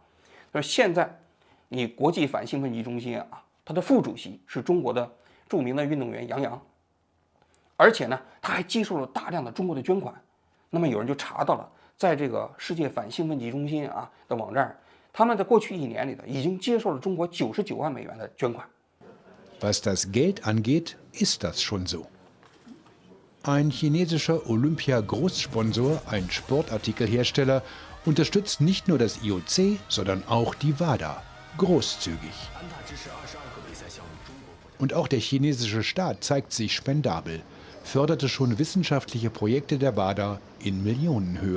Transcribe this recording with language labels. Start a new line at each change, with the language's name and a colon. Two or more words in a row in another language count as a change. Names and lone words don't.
Chinese: 说现在你国际反兴奋剂中心啊，它的副主席是中国的著名的运动员杨洋，而且呢他还接受了大量的中国的捐款。那么有人就查到了，在这个世界反兴奋剂中心啊的网站，他们在过去1年里的已经接受了中国99万美元的捐款。
German: Was das Geld angeht, ist das schon so. Ein chinesischer Olympia-Großsponsor, ein Sportartikelhersteller, unterstützt nicht nur das IOC, sondern auch die WADA, großzügig. Und auch der chinesische Staat zeigt sich spendabel, förderte schon wissenschaftliche Projekte der WADA in Millionenhöhe.